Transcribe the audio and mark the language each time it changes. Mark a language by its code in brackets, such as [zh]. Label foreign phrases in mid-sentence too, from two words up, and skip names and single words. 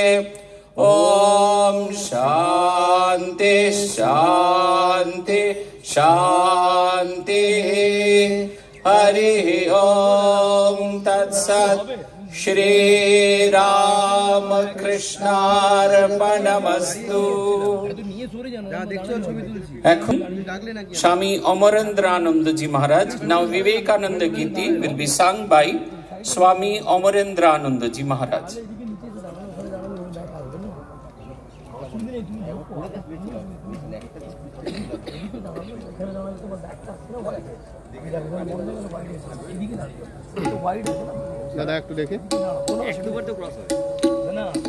[sa] ॐ शान्ति शान्ति शान्तिः। हरिः ॐ तत्सत्। श्रीरामकृष्णार्पणमस्तु। [bn] এখন স্বামী অমরেন্দ্রানন্দজি মহারাজ নাও বিবেকানন্দ গীতি [en] will be sung by Swami Amarendraanandaji Maharaj. [bn] দাদা একটু দেখে একটুবার তো ক্রস হয় না